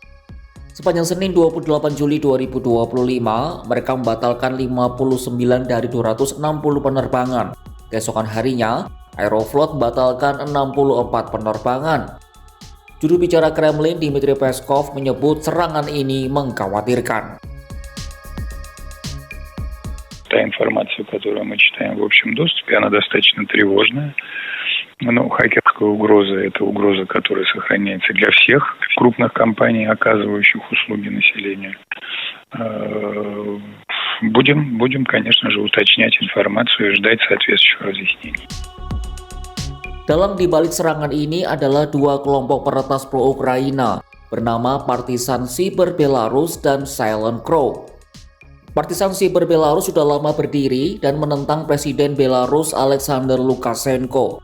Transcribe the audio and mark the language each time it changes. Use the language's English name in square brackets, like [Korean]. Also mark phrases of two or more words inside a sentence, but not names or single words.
[Indonesian] Sepanjang Senin 28 Juli 2025, mereka membatalkan 59 dari 260 penerbangan. Keesokan harinya, Aeroflot membatalkan 64 penerbangan. Juru bicara Kremlin Dmitry Peskov menyebut serangan ini mengkhawatirkan. [Russian] Та информация, которую мы читаем в общем доступе, она достаточно тревожная. Но хакерская угроза – это угроза, которая сохраняется для всех крупных компаний, оказывающих услуги населению. Будем, конечно же, уточнять информацию и ждать соответствующих разъяснений. [Indonesian] Dalang dibalik serangan ini adalah dua kelompok peretas pro-Ukraina bernama Partisan Siber Belarus dan Silent Crow. Partisan Siber Belarus sudah lama berdiri dan menentang Presiden Belarus Alexander Lukashenko.